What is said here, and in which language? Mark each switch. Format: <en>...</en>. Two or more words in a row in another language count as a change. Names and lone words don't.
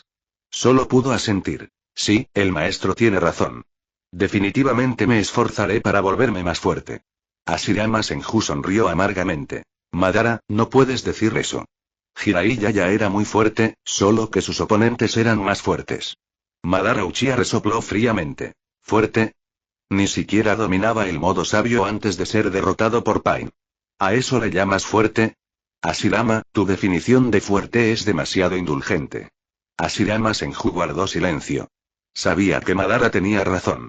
<es>Solo pudo asentir. Sí, el maestro tiene razón. Definitivamente me esforzaré para volverme más fuerte. Ashirama Senju sonrió amargamente. Madara, no puedes decir eso. Jiraiya ya era muy fuerte, solo que sus oponentes eran más fuertes. Madara Uchiha resopló fríamente. ¿Fuerte? Ni siquiera dominaba el modo sabio antes de ser derrotado por Pain. ¿A eso le llamas fuerte? Ashirama, tu definición de fuerte es demasiado indulgente. Hashirama Senju guardó silencio. Sabía que Madara tenía razón.</es>